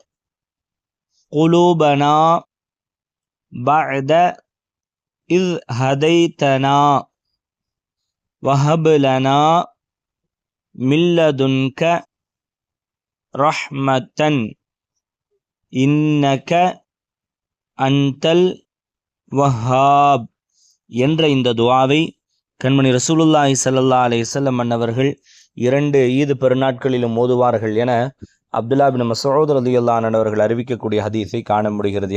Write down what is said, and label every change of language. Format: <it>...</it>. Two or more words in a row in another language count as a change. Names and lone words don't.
<ar>قلوبنا بعد إذ هديتنا وهب لنا من لدنك رحمة إنك أنت الوهاب</ar> <ta>என்ற இந்த துஆவை கண்மணி ரசூலுல்லாஹி</ta> <ar>صلى الله عليه وسلم</ar> <ta>அன்னவர்கள் 2 ஈது பெருநாட்களிலும் ஓதுவார்கள் என அப்துல்லா பின் மஸ்ஊத்</ta> <ar>رضي الله عنه</ar> <ta>அவர்கள் அறிவிக்கக்கூடிய ஹதீஸை காண முடிகிறது.</ta>